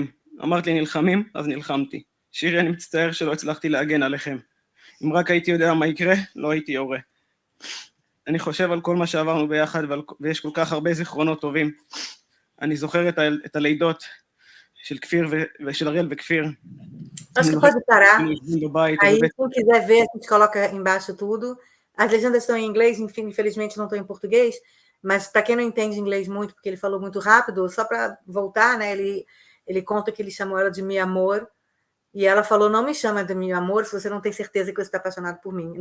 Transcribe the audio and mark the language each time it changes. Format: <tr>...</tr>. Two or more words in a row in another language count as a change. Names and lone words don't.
<he>אמרת לי נלחמים, אז נלחמתי. שירי, אני מצטער שלא הצלחתי להגן עליכם. אם רק הייתי יודע מה יקרה, לא הייתי יורה. אני חושב על כל מה שעברנו ביחד, ויש כל כך הרבה זיכרונות טובים. אני זוכר את הלידות של כפיר ושל אריאל וכפיר.</he> <pt>Acho que pode parar.</pt> <he>בבית,</he> <pt>Aí, quem quiser ver, a gente coloca embaixo tudo. As legendas estão em inglês, enfim, infelizmente não estão em português, mas para quem não entende inglês muito, porque ele falou muito rápido, só para voltar, né? Ele conta que ele chamou ela de meu amor, e ela falou, não me chama de meu amor se você não tem certeza que você está apaixonado por mim.</pt>